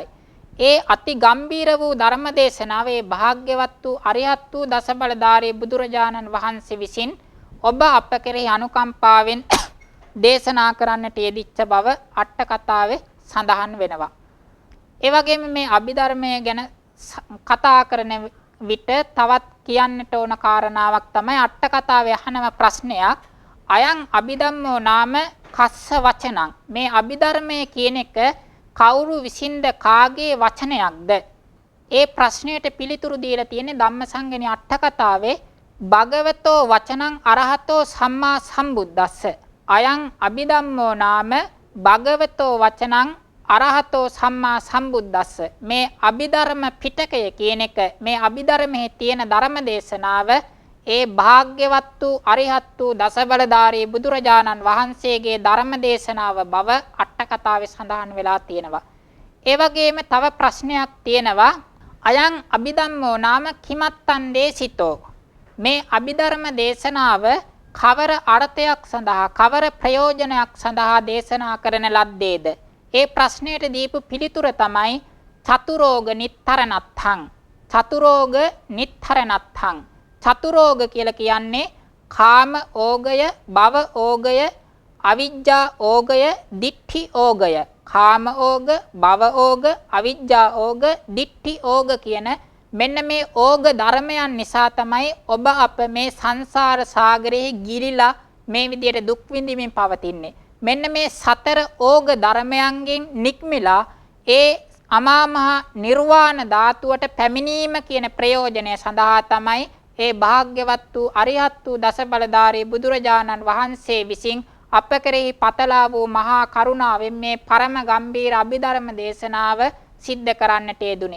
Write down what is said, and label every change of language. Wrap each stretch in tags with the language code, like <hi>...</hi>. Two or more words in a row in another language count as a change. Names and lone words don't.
<si>ඒ අති ගම්බීර වූ ධර්ම දේශනාවේ භාග්‍යවත් වූ අරිහත් වූ දසබලධාරී බුදුරජාණන් වහන්සේ විසින් ඔබ අප කෙරෙහි අනුකම්පාවෙන් දේශනා කරන්නට යෙදිච්ච බව අට්ඨකථාවේ සඳහන් වෙනවා. ඒ වගේම මේ අභිධර්මය ගැන කතා කරන විට තවත් කියන්නට ඕන කාරණාවක් තමයි අට්ඨකථාවේ අහනම ප්‍රශ්නයක්.</si> <pi>අයං අභිධම්මෝ නාම කස්ස වචනං.</pi> <si>මේ අභිධර්මය කියන එක කවුරු විසින්ද කාගේ වචනයක්ද? ඒ ප්‍රශ්නයට පිළිතුරු දීලා තියෙන්නේ ධම්මසංගණි අට්ඨකථාවේ</si> <pi>භගවතෝ වචනං අරහතෝ සම්මා සම්බුද්දස්ස. අයං අභිධම්මෝ නාම භගවතෝ වචනං අරහතෝ සම්මා සම්බුද්දස්ස.</pi> <si>මේ අභිධර්ම පිටකය කියන එක, මේ අභිධර්මයේ තියෙන ධර්ම දේශනාව ඒ භාග්‍යවත් වූ අරිහත් වූ දසබලධාරී බුදුරජාණන් වහන්සේගේ ධර්ම දේශනාව බව අට්ඨකථාවේ සඳහන් වෙලා තියෙනවා. ඒ වගේම තව ප්‍රශ්නයක් තියෙනවා.</si> <pi>අයං අභිධම්මෝ නාම කිමත්තන් දේශිතෝ.</pi> <si>මේ අභිධර්ම දේශනාව කවර අර්ථයක් සඳහා, කවර ප්‍රයෝජනයක් සඳහා දේශනා කරන ලද්දේද? ඒ ප්‍රශ්නයට දීපු පිළිතුර තමයි</si> <pi>චතුරෝග නිත්තරණත්තං. චතුරෝග නිත්තරණත්තං.</pi> <si>චතුරෝග කියලා කියන්නේ කාම ඕගය, භව ඕගය, අවිජ්ජා ඕගය, දිට්ඨි ඕගය. කාම ඕග, භව ඕග, අවිජ්ජා ඕග, දිට්ඨි ඕග කියන මෙන්න මේ ඕග ධර්මයන් නිසා තමයි ඔබ අප මේ සංසාර සාගරයේ ගිලිලා මේ විදියට දුක් විඳින්මින් පවතින්නේ. මෙන්න මේ සතර ඕග ධර්මයන්ගෙන් නික්මිලා ඒ අමා මහ නිර්වාණ ධාතුවට පැමිණීම කියන ප්‍රයෝජනය සඳහා තමයි ඒ භාග්‍යවත් වූ අරිහත් වූ දසබලධාරී බුදුරජාණන් වහන්සේ විසින් අප කෙරෙහි පතලා වූ මහා කරුණාවෙන් මේ පරම ගම්බීර අභිධර්ම දේශනාව සිද්ධ කරන්නට යෙදුනේ.</si>